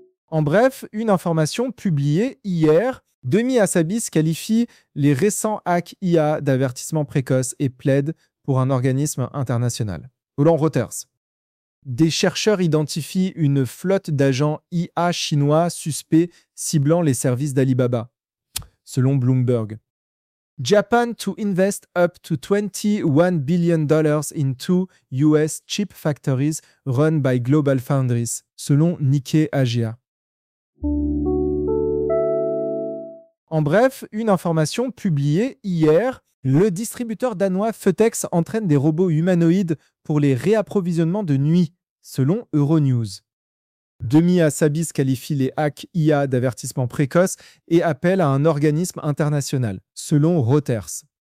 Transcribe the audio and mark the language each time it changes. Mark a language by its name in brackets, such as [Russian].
[French] En bref, une information publiée hier, Demi Hassabis qualifie les récents hacks IA d'avertissement précoce et plaide pour un organisme international. Roland Reuters. Des chercheurs identifient une flotte d'agents IA chinois suspects ciblant les services d'Alibaba, selon Bloomberg. [English] Japan to invest up to $21 billion in two US chip factories run by Global Foundries, [French] selon [English] Nikkei Asia. [French] En bref, une information publiée hier, le distributeur danois FedEx entraîne des robots humanoïdes pour les réapprovisionnements de nuit, selon Euronews. Demi Hassabis qualifie les hacks IA d'avertissement précoce et appelle à un organisme international, selon Reuters.